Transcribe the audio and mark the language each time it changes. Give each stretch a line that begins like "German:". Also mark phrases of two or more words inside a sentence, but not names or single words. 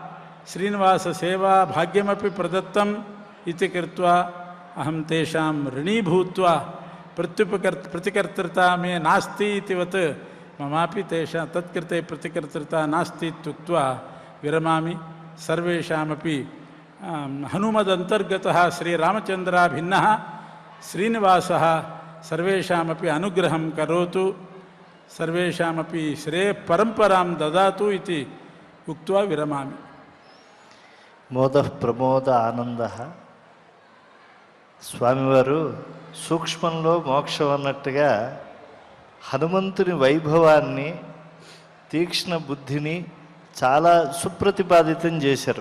Sanskrit: श्रीनिवाससेवा भाग्यमपि प्रदत्तम् इति कृत्वा अहं तेषां ऋणी भूत्वा प्रतिकर्तृता मे नास्ति इतिवत् ममापि तेषां तत्कृते प्रतिकर्तृता नास्ति इत्युक्त्वा विरमामि। सर्वेषामपि हनुमदन्तर्गतः श्रीरामचन्द्राभिन्नः श्रीनिवासः सर्वेषामपि अनुग्रहं करोतु, सर्वेषामपि श्रेयःपरम्परां ददातु इति उक्त्वा विरमामि। మోదః ప్రమోద ఆనంద.
Telugu: స్వామివారు సూక్ష్మంలో మోక్షం అన్నట్టుగా హనుమంతుని వైభవాన్ని, తీక్ష్ణ బుద్ధిని చాలా సుప్రతిపాదితం చేశారు.